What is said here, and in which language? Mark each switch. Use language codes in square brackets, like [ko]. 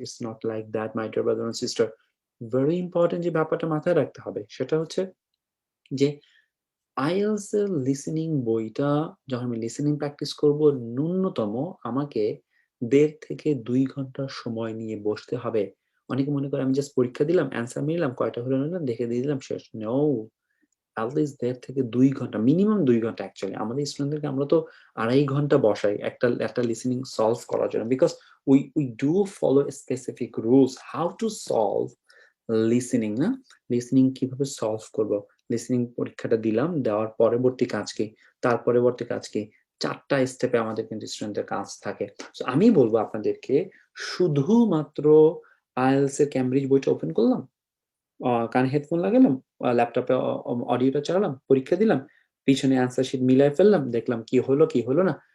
[en] It's not like that my dear brother and sister. [bn] Very important যে ব্যাপারটা মাথায় রাখতে হবে সেটা হচ্ছে যে IELTS এর লিসেনিং বইটা যখন আমি লিসেনিং প্র্যাকটিস করব ন্যূনতম আমাকে ১.৫ থেকে ২ ঘন্টা সময় নিয়ে বসতে হবে। অনেকে মনে করে আমি জাস্ট পরীক্ষা দিলাম, অ্যান্সার মিলাম, কয়টা হলো না হলো দেখে দিয়ে দিলাম শেষ। নো, [en] at least [bn] ১.৫ থেকে ২ ঘন্টা, মিনিমাম ২ ঘন্টা অ্যাকচুয়ালি। আমাদের স্টুডেন্টদেরকে আমরা তো ২.৫ ঘন্টা বসাই একটা লিসেনিং সলভ করার জন্য। [en] because we do follow specific rules how to solve listening [bn] না? লিসেনিং কিভাবে সলভ করব? লিসেনিং পরীক্ষাটা দিলাম, দেওয়ার পরবর্তী কাজ কি? তার পরবর্তী কাজ কি? ৪ টা স্টেপে আমাদের কিন্তু স্টুডেন্টদের কাজ থাকে। সো আমি বলব আপনাদেরকে শুধুমাত্র IELTS এর ক্যামব্রিজ বইটা ওপেন করলাম, কানে হেডফোন লাগালাম, ল্যাপটপে অডিওটা চালালাম, পরীক্ষা দিলাম, পিছনে অ্যান্সার শিট মিলায় ফেললাম, দেখলাম কি হলো, কি হলো না।